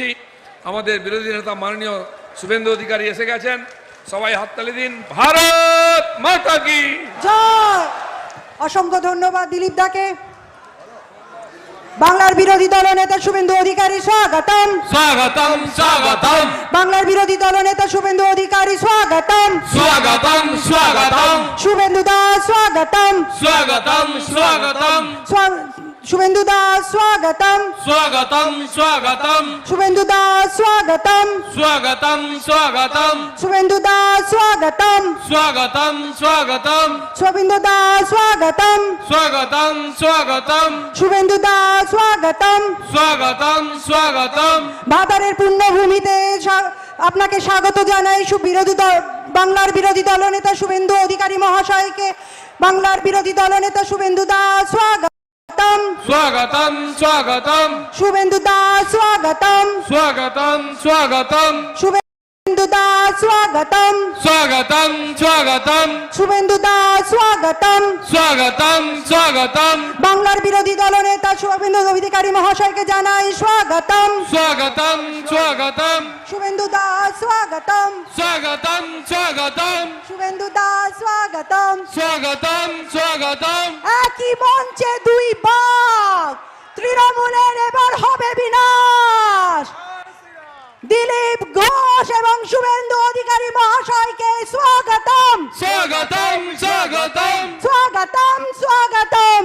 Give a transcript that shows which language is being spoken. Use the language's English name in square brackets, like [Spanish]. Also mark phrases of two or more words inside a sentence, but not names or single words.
[Bangla] আমাদের বিরোধী নেতা মাননীয় শুভেন্দু অধিকারী এসে গেছেন, সবাই হাততালি দিন। [Hindi] भारत माता की [Bangla] জয়। অসংখ্য ধন্যবাদ দিলীপ দাকে। বাংলার বিরোধী দলনেতা শুভেন্দু অধিকারী স্বাগতম স্বাগতম স্বাগতম বাংলার বিরোধী দলনেতা শুভেন্দু অধিকারী স্বাগতম স্বাগতম স্বাগতম শুভেন্দু দাস স্বাগতম স্বাগতম স্বাগতম শুভেন্দু দাস স্বাগতম স্বাগতম স্বাগতম শুভেন্দু দাস স্বাগতম স্বাগতম স্বাগতম শুভেন্দু দাস স্বাগতম স্বাগতম স্বাগতম শুভেন্দু দাস স্বাগতম স্বাগতম স্বাগতম শুভেন্দু দাস স্বাগতম স্বাগতম স্বাগতম ভাতারের পুণ্যভূমিতে আপনাকে স্বাগত জানাই। বাংলার বিরোধী দলনেতা শুভেন্দু অধিকারী মহাশয়কে বাংলার বিরোধী দলনেতা শুভেন্দু দাস স্বাগতম স্বাগতম স্বাগতম শুভেন্দু দাস স্বাগতম স্বাগতম স্বাগতম শুভেন্দু দাস স্বাগতম স্বাগতম স্বাগতম শুভেন্দু দাস স্বাগতম স্বাগতম স্বাগতম বাংলার বিরোধী দলনেতা শুভেন্দু অধিকারী মহাশয়কে জানাই স্বাগতম স্বাগতম স্বাগতম শুভেন্দু দাস স্বাগতম স্বাগতম স্বাগতম শুভেন্দু দাস স্বাগতম স্বাগতম স্বাগতম একই মঞ্চে দুই বাঘ, তৃণমূলের এবার হবে বিনাশ। দিলীপ ঘোষ এবং শুভেন্দু অধিকারী মহাশয়কে স্বাগতম স্বাগতম স্বাগতম স্বাগতম স্বাগতম